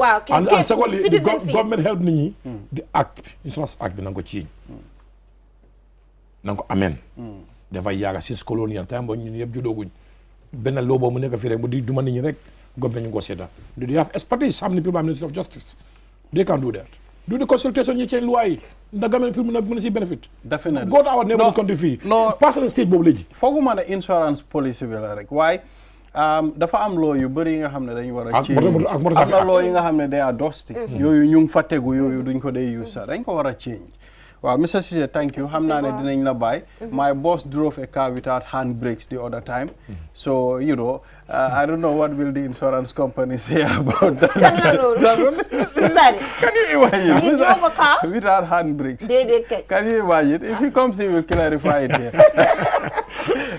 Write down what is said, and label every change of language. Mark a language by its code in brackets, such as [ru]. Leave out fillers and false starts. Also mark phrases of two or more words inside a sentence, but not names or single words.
[wo] waaw [en] and secondly government help [wo] nit ñi di [en] act insurance act [wo] bi na nga ko ciiñ na nga ko ameen dafay yaaga [en] since colonial time [wo] ba ñun yëpp juddooguñ benn loo boobu mu nekk fii rek mu di duma nit ñi rek government ñu ko seeta [en] do they have expertise [wo] xam ne people am [en] ministry of justice they can do that do the consultation [wo] ñu change loi yi ndax [en] government people [wo] mën a si benefit [en] definitely go to our neighboring country fii [fr] passé stage [wo] boobu léegi fooguma ne [en] insurance policy [wo] bi la rek waaye dafa am loo yu bëri yi nga xam ne dañu war a change am na loo yi nga xam ne day [en] are dusty [wo] yooyu ñu ngi fa tegu yooyu duñ ko day use sax dañ ko war a change waaw Mr. [en] Cissé thank you [wo] xam naa ne dinañ la bàyyi [en] my boss drove a car without handbrakes the other time so I don't know what will the insurance company say about that. Can you imagine? He drove a car without handbrakes. Can you imagine? If he comes he will clarify it here.